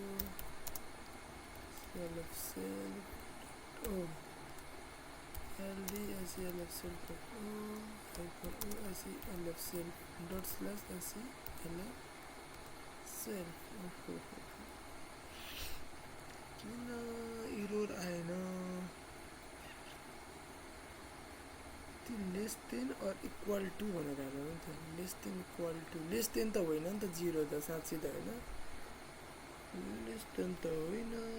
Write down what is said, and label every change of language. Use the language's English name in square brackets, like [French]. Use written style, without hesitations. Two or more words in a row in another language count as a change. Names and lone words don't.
[English] self -o ld self -o -o self ./self [Nepali] किन इरोर आएन? त्यो [English] less than or equal to [Nepali] भनेर हाल्नु नि त। [English] less than equal to, less than [Nepali] त होइन नि त 0 त साँच्चै त होइन। [English] less than [Nepali] त होइन।